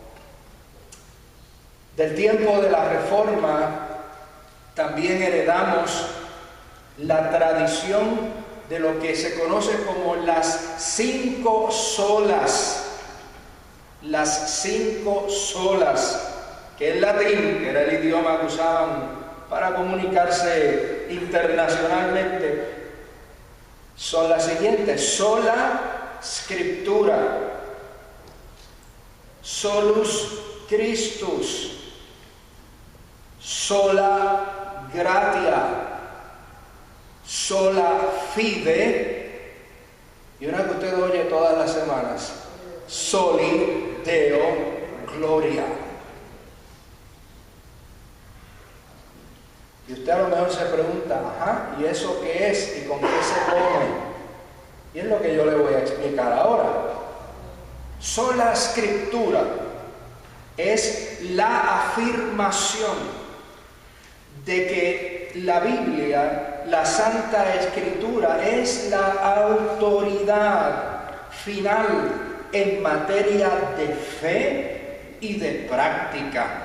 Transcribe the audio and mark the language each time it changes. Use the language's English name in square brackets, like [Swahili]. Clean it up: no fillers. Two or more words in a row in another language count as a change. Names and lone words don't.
[Spanish] Del tiempo de la Reforma también heredamos la tradición de lo que se conoce como las 5 solas. Las 5 solas, que en latín, que era el idioma que usaban para comunicarse internacionalmente, son las siguientes: [Latin] sola scriptura, solus Christus, sola gratia, sola fide, [Spanish] y una que usted oye todas las semanas: [Latin] soli Deo gloria. [Spanish] Y usted a lo mejor se pregunta: ajá, ¿y eso qué es? ¿Y con qué se come? Y es lo que yo le voy a explicar ahora. Sola Escritura es la afirmación de que la Biblia, la Santa Escritura, es la autoridad final en materia de fe, y de práctica.